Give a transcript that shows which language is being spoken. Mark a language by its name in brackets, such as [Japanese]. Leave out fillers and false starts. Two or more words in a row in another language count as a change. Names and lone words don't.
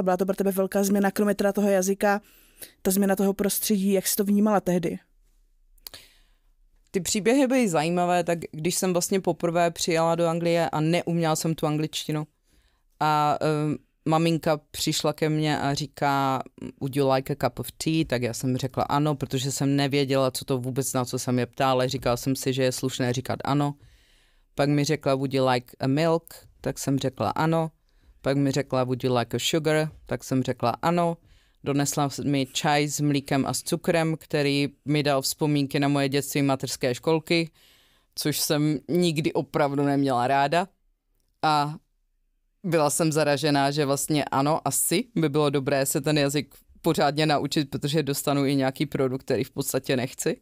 [Czech] Byla to pro tebe velká změna, kromě teda toho jazyka, ta změna toho prostředí, jak jsi to vnímala tehdy? Ty příběhy byly zajímavé, tak když jsem vlastně poprvé přijela do Anglie a neuměla jsem tu angličtinu a maminka přišla ke mně a říká, [English] would you like a cup of tea? [Czech] Tak já jsem řekla ano, protože jsem nevěděla, co to vůbec, na co jsem je ptala, říkala jsem si, že je slušné říkat ano. Pak mi řekla, [English] would you like a milk? [Czech] Tak jsem řekla ano. Pak mi řekla, [English] would you like a sugar? [Czech] Tak jsem řekla ano. Donesla mi čaj s mlíkem a s cukrem, který mi dal vzpomínky na moje dětství mateřské školky, což jsem nikdy opravdu neměla ráda. A byla jsem zaražená, že vlastně ano, asi by bylo dobré se ten jazyk pořádně naučit, protože dostanu i nějaký produkt, který v podstatě nechci.